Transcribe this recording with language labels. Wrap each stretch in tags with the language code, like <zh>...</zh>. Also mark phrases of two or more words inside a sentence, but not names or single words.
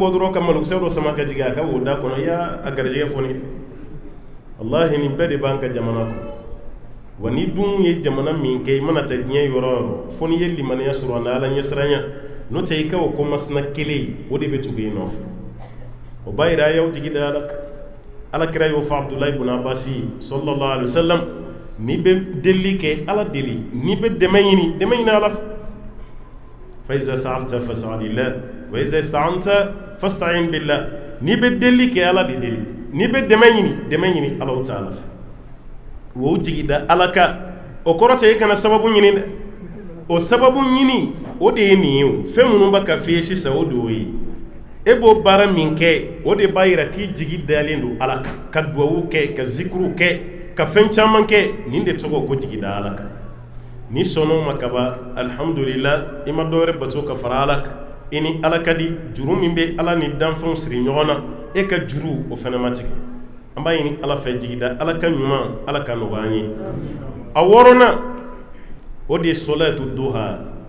<bm>bɔ dɔrɔn ka malokisɛ dɔ sama ka jigin a ka wo da kɔnɔ i y'a garijɛgɛ foni wallahi nin bɛɛ de b'an ka jamana kɔnɔ wa ni dun ye jamana min kɛ i mana ta diɲɛ yɔrɔ yɔrɔ fo n'i ye limaniya sɔrɔ a na ala ɲɛsiranya n'o tɛ i ka o ko masina kelen o de bɛ tugu i nɔfɛ o b'a yira a y'aw jigi da ala kan alakira y'o fɔ abdulayi ibn abasi</bm> <ar>صلى الله عليه وسلم</ar> <bm>n'i bɛ deli kɛ ala deli n'i bɛ dɛmɛ ɲini ala fɛ</bm> <ar>فإذا سألت فاسأل الله وإذا استعنت فاستعن بالله</ar> <bm>n'i bɛ deli kɛ ala de deli n'i bɛ dɛmɛ ɲini ala ta'ala fɛ wo jigi da ala ka o kɔrɔ tɛ e kana sababu ɲini dɛ o sababu ɲini o de ye nin ye o fɛn minnu bɛ ka f'i ye sisan o de y'o ye e b'o baara min kɛ o de b'a yira k'i jigi dalen don ala kan ka duwawu kɛ ka zikuru kɛ ka fɛn caman kɛ nin de tɔgɔ ko jigi da ala kan ni sɔnn'o ma kaba alhamdulillah i ma dɔwɛrɛ bato ka fara ala kan i ni ala ka di juru min bɛ ala ni danfɛnw siri ɲɔgɔn na e ka juru o fana ma tigɛ an b'a ɲini ala fɛ jigida ala ka ɲuman ala ka nɔgɔya an ye a wɔɔrɔnan o de ye</bm> <ar>صلاة الضحى</ar>